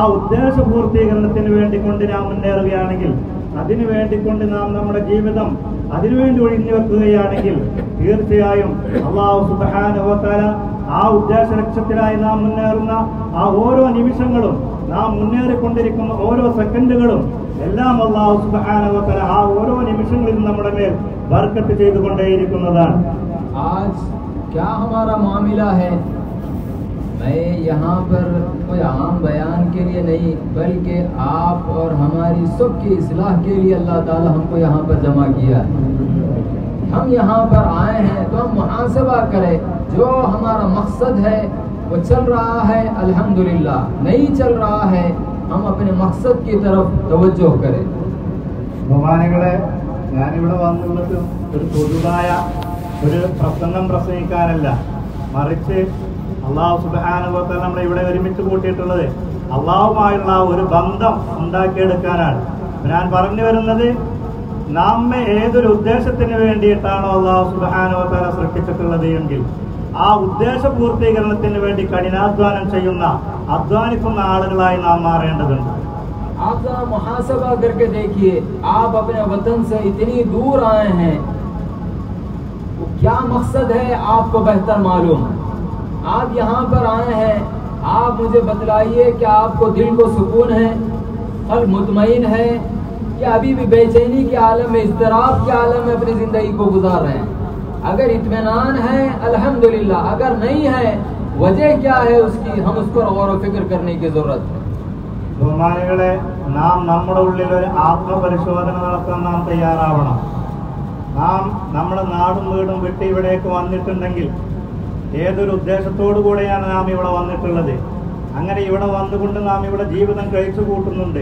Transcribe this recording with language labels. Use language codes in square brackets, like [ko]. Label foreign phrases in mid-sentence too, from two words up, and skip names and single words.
[ml] ഉദ്ദേശ പൂർത്തീകരണത്തിന് വേണ്ടിക്കൊണ്ട് നാം മുന്നേറുകയാണെങ്കിൽ, അതിനു വേണ്ടിക്കൊണ്ട് നാം നമ്മുടെ ജീവിതം അതിനുവേണ്ടി ഒഴിഞ്ഞു വെക്കുകയാണെങ്കിൽ തീർച്ചയായും അല്ലാഹു [ar] سبحانه وتعالى [ml] ആ ഉദ്ദേശ ലക്ഷ്യത്തിലായി നാം മുന്നേറുന്ന ആ ഓരോ നിമിഷങ്ങളും, നാം മുന്നേറിക്കൊണ്ടിരിക്കുന്ന ഓരോ സെക്കൻഡുകളും എല്ലാം അല്ലാഹു [ar] سبحانه وتعالى [ml] ആ ഓരോ നിമിഷങ്ങളിലും നമ്മുടെ മേൽ ബർക്കത്ത് ചെയ്തുകൊണ്ടേയിരിക്കുന്നതാണ്. [hi] आज क्या हमारा मामला है, मैं यहाँ पर कोई आम बयान के लिए नहीं बल्कि आप और हमारी सबकी इस्लाह के लिए अल्लाह ताला हमको यहाँ पर जमा किया है। हम यहाँ पर आए हैं तो हम मुहासबा करें, जो हमारा मकसद है वो चल रहा है अल्हम्दुलिल्लाह, नहीं चल रहा है हम अपने मकसद की तरफ तवज्जो करें। [ml] ബഹുമാനികളെ, ഞാനിവിടെ വന്നുള്ളത് ഒരു പൊതുവായ ഒരു പ്രസംഗം പ്രസംഗിക്കാനല്ല, മറിച്ച് അള്ളാഹു [ar] سبحانه وتعالى [ml] നമ്മളെ ഇവിടെ ഒരുമിച്ച് കൂട്ടിയിട്ടുള്ളത് അള്ളാഹുമായുള്ള ഒരു ബന്ധം ഉണ്ടാക്കിയെടുക്കാനാണ്. ഞാൻ പറഞ്ഞു വരുന്നത്, നമ്മെ ഏതൊരു ഉദ്ദേശത്തിന് വേണ്ടിയിട്ടാണോ അള്ളാഹു [ar] سبحانه وتعالى [ml] സൃഷ്ടിച്ചിട്ടുള്ളത് എങ്കിൽ ആ ഉദ്ദേശ പൂർത്തീകരണത്തിന് വേണ്ടി കഠിനാധ്വാനം ചെയ്യുന്ന, അധ്വാനിക്കുന്ന ആളുകളായി നാം മാറേണ്ടതുണ്ട്. [hi] आप जरा मुहासबा करके देखिए, आप अपने वतन से इतनी दूर आए हैं, तो क्या मकसद है आपको बेहतर मालूम। आप यहाँ पर आए हैं, आप मुझे बतलाइए कि आपको दिल को सुकून है, कल मुतमईन है, या अभी भी बेचैनी के आलम में, इज़्तिराब के आलम में अपनी ज़िंदगी को गुजार रहे हैं। अगर इत्मीनान है अल्हम्दुलिल्लाह, अगर नहीं है वजह क्या है उसकी, हम उस पर गौर व फिक्र करने की ज़रूरत है। [ml] ബഹുമാനികളെ, നാം നമ്മുടെ ഉള്ളിൽ ഒരു ആത്മപരിശോധന നടത്താൻ നാം തയ്യാറാവണം. നാം നമ്മുടെ നാടും വീടും വിട്ട് ഇവിടേക്ക് വന്നിട്ടുണ്ടെങ്കിൽ ഏതൊരു ഉദ്ദേശത്തോടു കൂടെയാണ് നാം ഇവിടെ വന്നിട്ടുള്ളത്. അങ്ങനെ ഇവിടെ വന്നുകൊണ്ട് നാം ഇവിടെ ജീവിതം കഴിച്ചു കൂട്ടുന്നുണ്ട്.